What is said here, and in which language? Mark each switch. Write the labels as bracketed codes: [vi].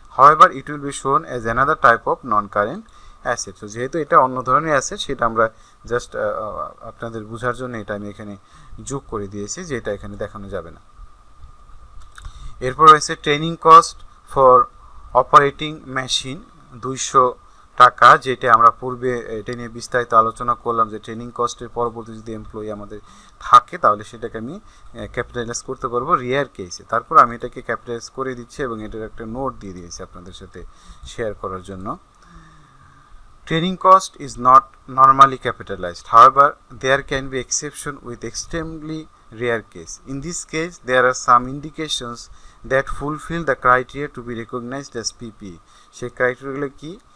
[en] However, it will be shown as another type of non-current asset. [bn] So যেহেতু এটা অন্য ধরনের অ্যাসেট, সেটা আমরা জাস্ট আপনাদের বোঝার জন্য এটা আমি এখানে যোগ করে দিয়েছি, যে এটা এখানে দেখানো যাবে না। এরপর রয়েছে training cost for operating machine 200 টাকা, যেটা আমরা পূর্বে এটা নিয়ে বিস্তারিত আলোচনা করলাম যে ট্রেনিং কস্টের পরবর্তী যদি এমপ্লয়ি আমাদের থাকে তাহলে সেটাকে আমি ক্যাপিটালাইজ করতে পারবো রিয়ার কেসে। তারপর আমি এটাকে ক্যাপিটালাইজ করে দিচ্ছি এবং এটার একটা নোট দিয়ে দিয়েছি আপনাদের সাথে শেয়ার করার জন্য। [en] Training cost is not normally capitalized. However, there can be exception with extremely rare case. In this case, there are some indications that fulfill the criteria to be recognized as PPE. [bn] সেই ক্রাইটেরিয়াগুলো কি?